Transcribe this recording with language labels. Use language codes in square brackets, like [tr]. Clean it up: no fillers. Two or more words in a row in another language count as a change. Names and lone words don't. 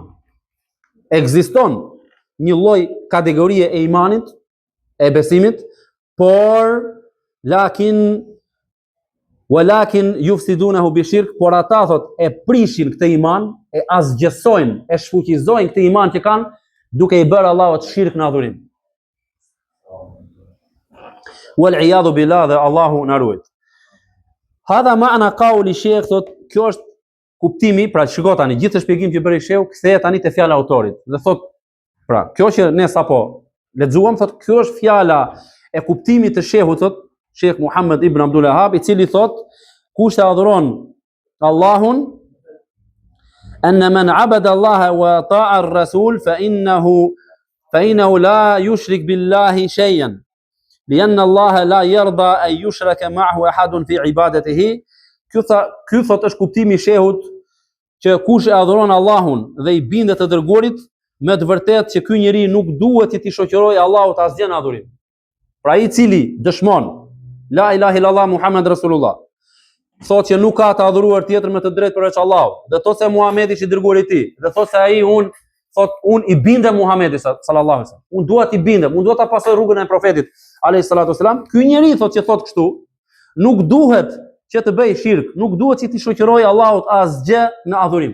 [sq] Ekziston një lloj kategorie e imanit, e besimit, por [ar] ولكن يفسدونه بالشرك, [sq] por ata thot e prishin këtë iman, e asgjësojnë, e shfuqizojnë këtë iman që kanë duke i bërë Allahut shirk në adhurim. [ar] والعياذ بالله, [sq] dhe Allahu na ruaj. [ar] هذا معنى قول الشيخ, [sq] thot kjo është kuptimi, pra shiko tani gjithë shpjegim që bëri Sheikhu kthehet tani te fjala e autorit. Dhe thot, pra, kjo që ne sapo lexuam, thot kjo është fjala e kuptimit të shehut, thot Sheikh Muhammad ibn Abdul Wahhab, i cili thot kush e adhuron Allahun, [ar] أن من عبد الله وأطاع الرسول فإنه لا يشرك بالله شيئا لأن الله لا يرضى أن يشرك معه أحد في عبادته. [sq] Ky thot është kuptimi i shehut që kush e adhuron Allahun dhe i bindet të dërguarit, me të vërtetë që ky njeri nuk duhet t'i shoqërojë Allahut asgjë në adhurim. Pra ai i cili dëshmon [ar] لا إله إلا الله محمد رسول الله, [sq] thot që nuk ka të adhuruar tjetër me të drejtë përveç Allahut, dhe thot se Muhamedi është i dërguari i tij, dhe thot se ai unë i bindem Muhamedit [ar] صلى الله عليه وسلم. [sq] Unë dua t'i bindem, unë dua ta pasoj rrugën e profetit [ar] عليه الصلاة والسلام. [sq] Ky njeri thot që thot kështu, nuk duhet që të bëj shirk, nuk duhet që t'i shoqëroj Allahut asgjë në adhurim.